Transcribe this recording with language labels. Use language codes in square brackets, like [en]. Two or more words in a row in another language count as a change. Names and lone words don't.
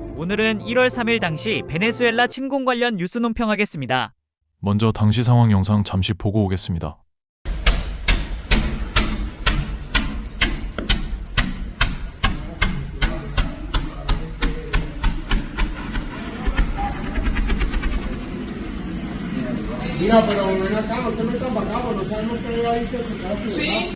[ko] 오늘은 1월 3일 당시 베네수엘라 침공 관련 뉴스 논평하겠습니다. 먼저 당시 상황 영상 잠시 보고 오겠습니다. [es] Mira, pero ven acá, no se metan para acá, no sabemos que hay ahí que se queda aquí.